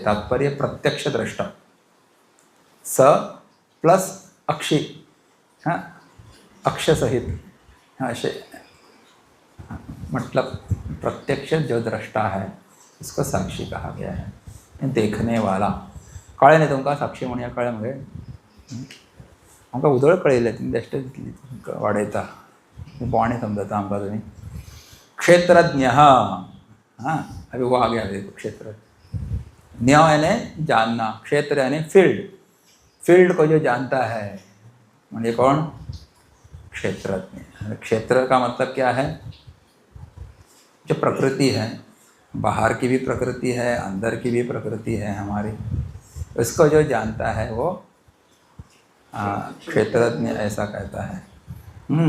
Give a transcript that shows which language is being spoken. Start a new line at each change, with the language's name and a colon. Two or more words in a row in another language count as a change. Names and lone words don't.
Hindi: तात्पर्य प्रत्यक्ष दृष्टा, स प्लस अक्षी, हाँ, अक्ष सहित, हाँ, मतलब प्रत्यक्ष जो दृष्टा है उसको साक्षी कहा गया है, देखने वाला।
Konkani: कळे नाही तुमका साक्षी म्हणूया, कळे मगे आमकां उदळ कळयलें, तुमी बेश्ट वाडयता, बोवाणे समजता आमकां तुमी।
Hindi: क्षेत्रज्ञ, हाँ, अभी वो आ गया देखो, क्षेत्र। ज्ञ यानी जानना, क्षेत्र यानी फील्ड, फील्ड को जो जानता है म्हणजे कौन? क्षेत्रज्ञ। क्षेत्र का मतलब क्या है? जो प्रकृति है, बाहर की भी प्रकृति है, अंदर की भी प्रकृति है हमारी, उसको जो जानता है वो क्षेत्रज्ञ ऐसा कहता है।